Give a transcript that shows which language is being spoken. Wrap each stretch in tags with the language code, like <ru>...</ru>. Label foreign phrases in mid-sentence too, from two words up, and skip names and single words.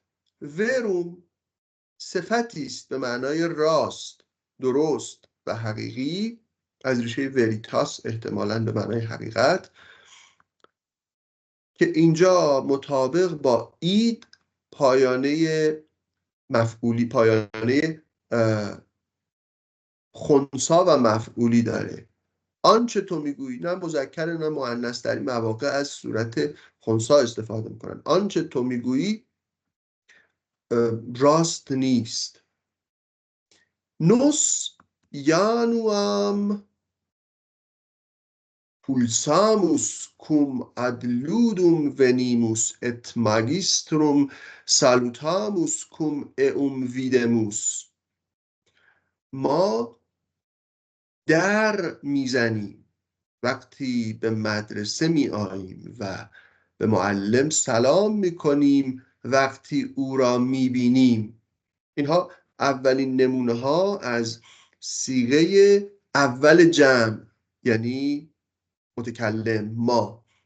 <fa>وروم صفتی است به معنای راست، درست و حقیقی، از ریشه وریتاس احتمالاً به معنای حقیقت، که اینجا مطابق با اید پایانه مفعولی، پایانه خنثی و مفعولی داره. آنچه تو میگویی، نه مذکر نه مؤنث، در این مواقع از صورت خنثی استفاده میکنن. آنچه تو میگویی راست نیست.</fa> <la>nos ianuam pulsamus cum ad ludum venimus et magistrum salutamus cum eum videmus.</la> <fa>ما در میزنیم وقتی به مدرسه می آییم و به معلم سلام می کنیم وقتی او را می بینیم. اینها اولین نمونه ها از صیغه اول جمع، یعنی متکلم ما.</fa>